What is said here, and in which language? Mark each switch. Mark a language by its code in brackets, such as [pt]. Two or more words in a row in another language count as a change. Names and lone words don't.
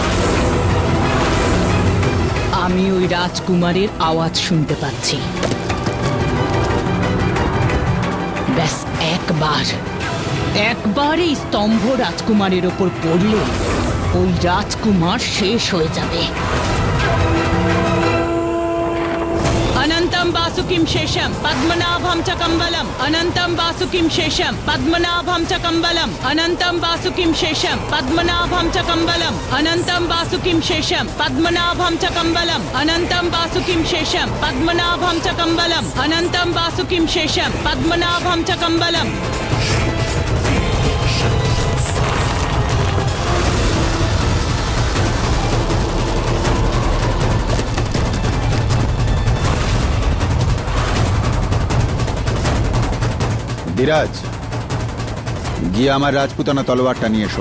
[bn] আমি ওই রাজকুমারের আওয়াজ শুনতে পাচ্ছি। ব্যাস একবার এই স্তম্ভ রাজকুমারের ওপর পড়লে ওই রাজকুমার শেষ হয়ে যাবে। [sa] अनंतं वासुकिं शेषं पद्मनाभं च कम्बलम् अनंतं वासुकिं शेषं पद्मनाभं च कम्बलम् अनंतं वासुकिं शेषं पद्मनाभं च कम्बलम् अनंतं वासुकिं शेषं पद्मनाभं च कम्बलम् अनंतं वासुकिं शेषं पद्मनाभं च कम्बलम् अनंतं वासुकिं शेषं पद्मनाभं च कम्बलम्। [bn] বিরাজ, গিয়ে আমার রাজপুতানা তলোয়ারটা নিয়ে এসো।